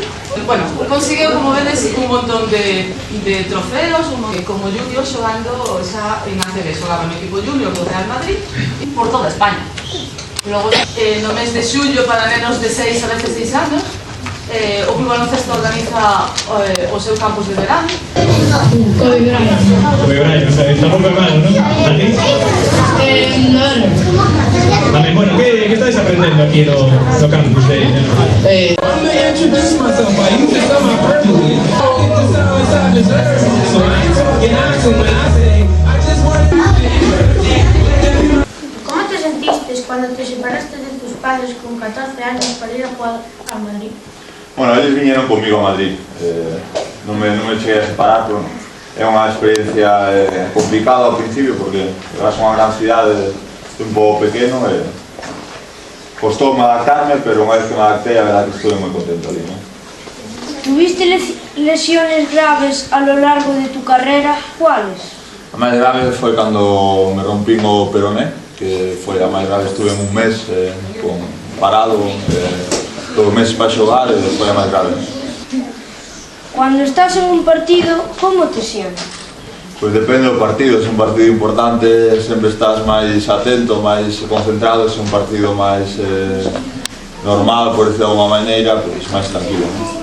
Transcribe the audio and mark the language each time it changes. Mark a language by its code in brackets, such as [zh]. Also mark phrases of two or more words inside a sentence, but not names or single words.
[gl] Bueno, conseguiu, como vedes, un montón de trofeos, como junior xogando xa en ACB, xogaba no equipo junior do Real Madrid por toda España. Logo, no mes de xullo, para nenos de 6 a 16 anos, o Club Baloncesto organiza o seu campus de verano. [es] Covibraño, o sea, está poco hermano, ¿no? ¿Aquí? Vale, bueno, ¿qué estáis aprendiendo aquí en los campus de ¿Cómo te sentiste cuando te separaste de tus padres con 14 años para ir a jugar a Madrid? Bueno, ellos vinieron conmigo a Madrid, [gl] non me cheguei a separar, pero é unha experiencia complicada ao principio porque vas a unha gran cidade, un pouco pequeno e costoume adaptarme, pero unha vez que me adaptei, a verdade que estuve moi contento ali, ¿no? [es] ¿Tuviste lesiones graves a lo largo de tu carrera? ¿Cuáles? [gl] A máis grave foi cando me rompín o peroné, que foi a máis grave, estuve un mes parado, 2 meses para xogar e foi a máis grave. [es] Cuando estás en un partido, ¿cómo te sientes? [gl] Pois depende do partido, se un partido importante sempre estás máis atento, máis concentrado, se un partido máis normal, [es] por decirlo [gl] de alguma maneira, pois máis tranquilo, ¿no?